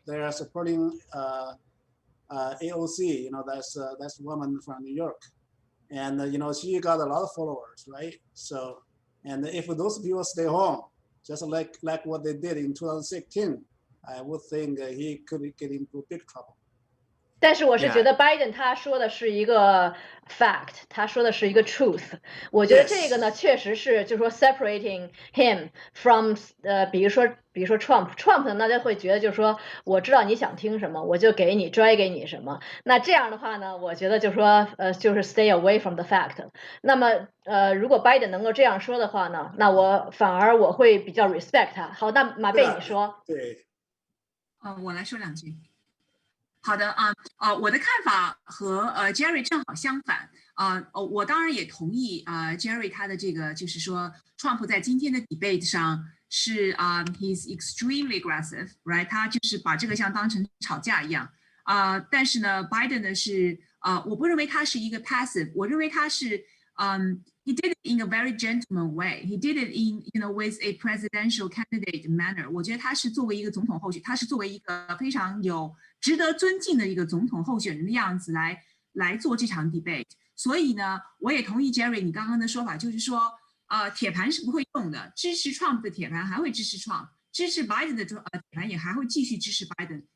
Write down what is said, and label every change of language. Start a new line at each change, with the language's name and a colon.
English: They are supporting AOC, that's a woman from New York. And, she got a lot of followers, right? So, and if those people stay home, just like what they did in 2016, I would think he could get into big trouble.
Chinese: 但是我是觉得 Biden 他说的是一个 fact， 他说的是一个 truth。我觉得这个呢，确实是就是说
English: separating him from
Chinese: 比如说 Trump 呢，大家会觉得就是说，我知道你想听什么，我就给你拽给你什么。那这样的话呢，我觉得就是说就是
English: stay away from the fact。
Chinese: 那么如果 Biden 能够这样说的话呢，那我反而我会比较 respect 他。好，那马贝你说。对。我来说两句。好的我的看法和Jerry 正好相反我当然也同意Jerry 他的这个就是说 Trump 在今天的 debate 上是
English: he's extremely aggressive right
Chinese: 他就是把这个像当成吵架一样但是呢 Biden 呢是我不认为他是一个 passive 我认为他是
English: he did it in a very gentleman way. He did it in, with a presidential candidate manner.
Chinese: 我觉得他是作为一个总统候选，他是作为一个非常有值得尊敬的一个总统候选人的样子来做这场 debate。所以呢，我也同意 Jerry 你刚刚的说法，就是说，铁盘是不会动的，支持 Trump 的铁盘还会支持 Trump， 支持 Biden 的铁盘也还会继续支持 Biden。